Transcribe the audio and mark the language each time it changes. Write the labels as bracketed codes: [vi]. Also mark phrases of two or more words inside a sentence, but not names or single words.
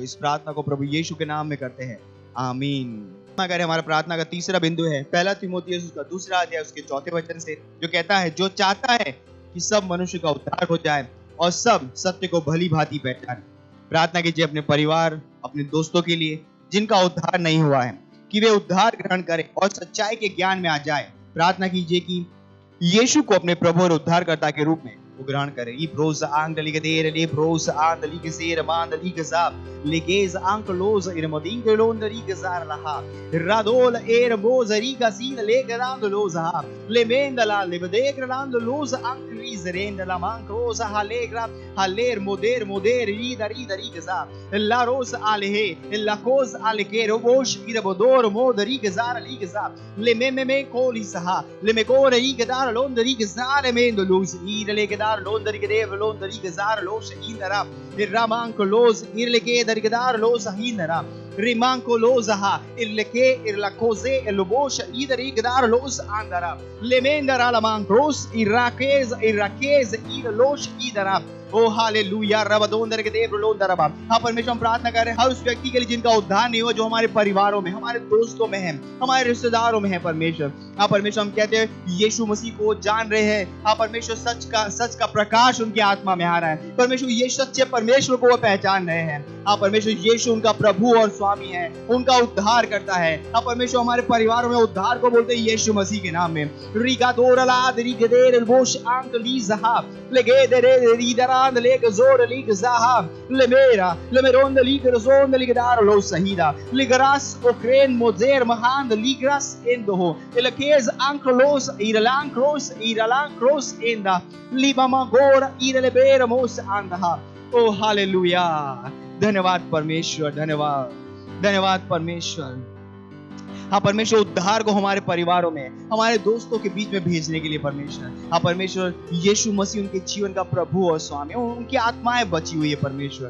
[hi] इस प्रार्थना को प्रभु यीशु के नाम में करते हैं, आमीन। अगर हमारा प्रार्थना का तीसरा बिंदु है 1 तीमुथियुस उसका 2 अध्याय उसके 4 वचन से, जो कहता है जो चाहता है कि सब मनुष्य का उद्धार हो जाए और सब सत्य को भली भांति पहचाने। प्रार्थना कीजिए अपने परिवार, अपने दोस्तों के लिए जिनका उद्धार नहीं हुआ है, कि वे उद्धार ग्रहण करें और सच्चाई के ज्ञान में आ जाए। प्रार्थना कीजिए कि यीशु को अपने प्रभु और उद्धारकर्ता के रूप में वो ग्रहण करें। इब्रोज आंगली के देर ले ब्रोज आंगली के सेर मांगली के जाब लेगेज आंकलोज इरमोदिंग लोंदरी के जार लहा रादोल एर मोजरी का सीन ले गरांद लोजा ले मेंदला ले बदेक रांद लोज आंकरीज रेंदला मांक्रोज हालेग्रा हालेर मोदेर मोदेर रीदरी दरी के जा ला रोज आलेहे ला कोज आलेके रोबोश इरबोदोर मोदरी के जार ली के जा ले मे कोली सहा ले मे कोरी के दार लोंदरी के जार मेंद लोज ईरले के दार लोंदरी के देव लोंदरी के जार लोश ईनरा इरामांक लोज इरले के दर के दार लोज हीनरा rimanco losaha irleke irlakose elobosh idari gedar los andara lemendara la mancros irakez irlosh idara ओ हालेलुया रबदोंदर के देव लोंदर रबा। हाँ परमेश्वर हम प्रार्थना कर रहे हैं हर उस व्यक्ति के लिए जिनका उद्धार नहीं हुआ, जो हमारे परिवारों में, हमारे दोस्तों में है, हमारे रिश्तेदारों में है परमेश्वर। हाँ परमेश्वर हम कहते हैं यीशु मसीह को जान रहे हैं। हाँ परमेश्वर सच का प्रकाश उनकी आत्मा में आ रहा है। परमेश्वर ये सच्चे परमेश्वर को वो पहचान रहे हैं। हाँ परमेश्वर यीशु उनका प्रभु और स्वामी है, उनका उद्धार करता है। हाँ परमेश्वर हमारे परिवारों में उद्धार को बोलते हैं यीशु मसीह के नाम में। रिगा दोरला रिगदेर बोश आंक लीज़हा लेगे दरे रीदरा लेग जोर लीग ज़हा लेमेरा लेमेरोंद लीग रोंद लीग दार लो सहीदा लिगरास ओक्रेन मोजेर महान लिगरास एंदो इलकेज आंक्लोस इरलांक्रोस एंदा लिबामा गोर इरलेबेर मोस आंदहा। ओ हालेलुया, धन्यवाद परमेश्वर, धन्यवाद परमेश्वर। हाँ परमेश्वर उद्धार को हमारे परिवारों में, हमारे दोस्तों के बीच में भेजने के लिए परमेश्वर। हाँ परमेश्वर यीशु मसीह उनके जीवन का प्रभु और स्वामी, उनकी आत्माएं बची हुई है परमेश्वर।